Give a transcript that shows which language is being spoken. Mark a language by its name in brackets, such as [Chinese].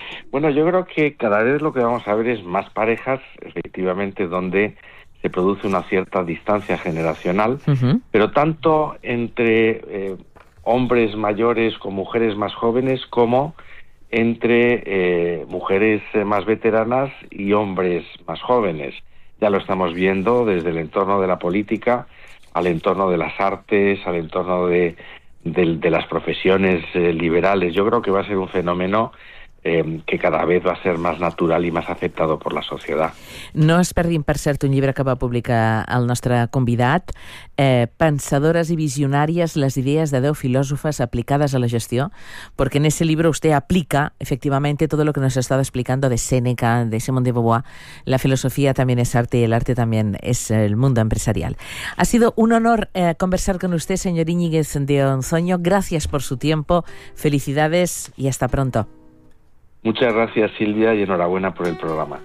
[Spanish] Bueno, yo creo que cada vez lo que vamos a ver es más parejas, efectivamente, donde se produce una cierta distancia generacional, pero tanto entre hombres mayores con mujeres más jóvenes como entre mujeres más veteranas y hombres más jóvenes. Ya lo estamos viendo desde el entorno de la política, al entorno de las artes, al entorno de las profesiones liberales. Yo creo que va a ser un fenómeno que cada vez va a ser más natural [Catalan] i més acceptat per la societat. No es perdin, per cert, un llibre que va publicar el nostre convidat, Pensadores i visionàries, les idees de 10 filòsofes aplicades a la gestió, perquè [Spanish] en ese libro usted aplica, efectivamente, todo lo que nos ha estado explicando de Séneca, de Simone de Beauvoir. [Catalan] La filosofia també és arte i el arte també és [Spanish] el mundo empresarial. Ha sido un honor conversar con usted, señor Íñiguez de Onzoño. Gracias por su tiempo, felicidades y hasta pronto. Muchas gracias, Silvia, y enhorabuena por el programa.